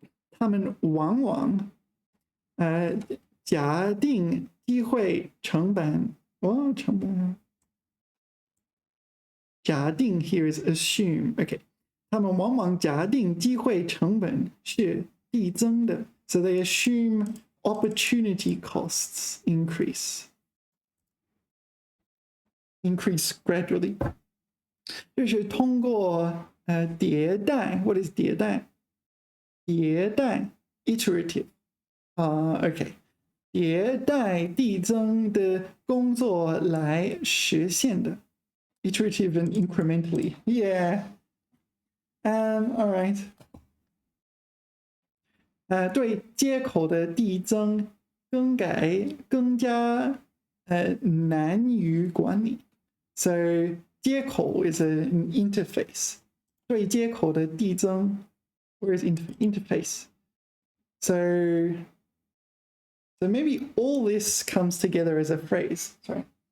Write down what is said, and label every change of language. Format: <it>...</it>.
<zh>他们往往假定机会成本。成本。</zh> <en>假定 here is assume. Okay.</en> <zh>他们往往假定机会成本是递增的。</zh> <en>So they assume opportunity costs increase gradually.</en> <zh>就是通过迭代</zh> <en>What is</en> <zh>迭代？</zh> <en>迭代 iterative. Okay.</en> <zh>迭代递增的工作来实现的。</zh> <en>Iterative and incrementally. Yeah. All right.</en> <zh>对接口的递增更改更加难于管理。</zh> <en>So 接口 is an interface.</en> <zh>对接口的递增</zh> <en>Where is interface? So maybe all this comes together as a phrase. Sorry.</en>